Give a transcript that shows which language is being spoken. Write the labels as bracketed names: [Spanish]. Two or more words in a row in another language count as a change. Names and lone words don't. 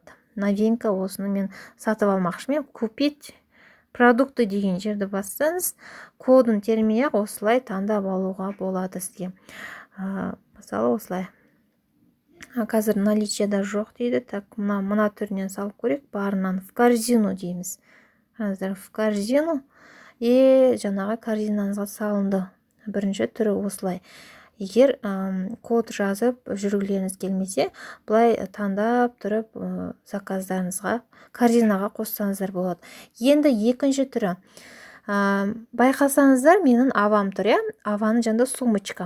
[Kazakh] Новинка, осыны мен сатып алмақшымын. [Russian] Купить продукты [Kazakh] деген жерді бассаңыз, кодын термей осылай таңдап алуға болады сізге. Мысалы осылай. Қазір наличиеда жоқ дейді. Так, мына түрінен салып көрейік. Барынан [Russian] в корзину [Kazakh] дейміз. [Russian] В корзину [Kazakh] жаңағы корзинаңызға салынды. Бірінші түрі осылай. Егер код жазып жүргілеріңіз келмесе, бұлай таңдап тұрып заказдарыңызға корзинаға қоссаңыздар болады. Енді екінші түрі. Байқасаңыздар, менің авам тұр, аваның жанында сумочка.